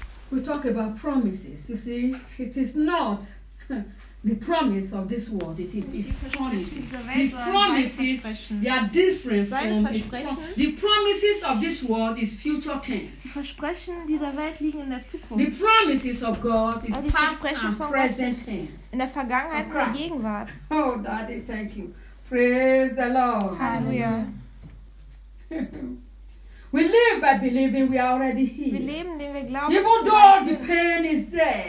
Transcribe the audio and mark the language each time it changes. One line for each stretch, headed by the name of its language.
English: We talk about promises. You see, it is not the promise of this world, it is his promises. His promises, they are different from his promises. The promises of this world is future tense.
German: Die Versprechen dieser Welt liegen in der Zukunft.
English: The promises of God is past and present tense.
German: In der Vergangenheit und der Gegenwart.
English: Oh, Daddy, thank you. Praise the Lord. Hallelujah. We live by believing we are already healed.
German: Wir leben, indem wir glauben,
English: even though the pain is there.